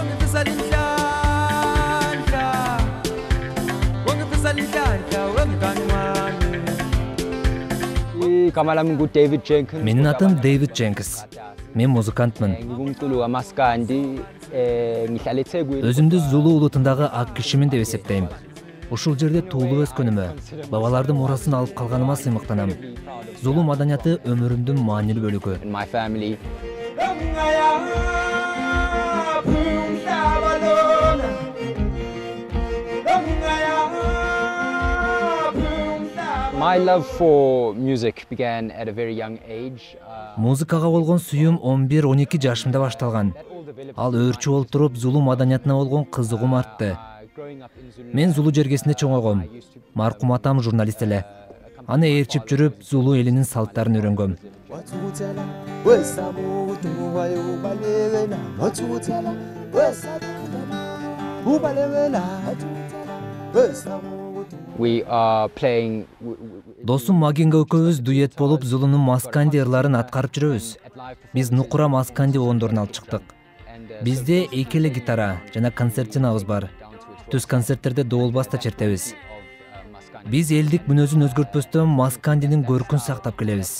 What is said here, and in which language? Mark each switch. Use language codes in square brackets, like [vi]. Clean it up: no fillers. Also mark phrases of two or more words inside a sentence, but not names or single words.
[ky] Менин атым Дэвид Дженкинс. Мен музыкантмын. Өзүмдү Зулу улутундагы ак кишимин деп эсептейм. Ушул жерде туулуп өскөнүмө, бабалардын мурасын алып калганыма сыймыктанам. Зулу маданияты өмүрүмдүн маанилүү бөлүгү. [en] My love for music began at a very young age. [ky] Музыкага болгон сүйүүм 11-12 жашымда башталган. Ал өөрчү болуп туруп, Зулу маданиятына болгон кызыгуум артты. Мен Зулу жергесинде чоңойгом. Маркум атам журналист эле. Аны ээрчип жүрүп, Зулу элинин салттарын үйрөнгөм. [en] We are playing. [ky] Досум Магинга экөөбүз дуэт болуп Зулунун масканди ырларын аткарып жүрөбүз. Биз нукура масканди оондорун алып чыктык. Бизде эки эле гитара жана концертинабыз бар. Түз концерттерде доолбаста чертебиз. Биз элдик мүнөзүн өзгөртпөстөн маскандинин көркүн сактап келебиз.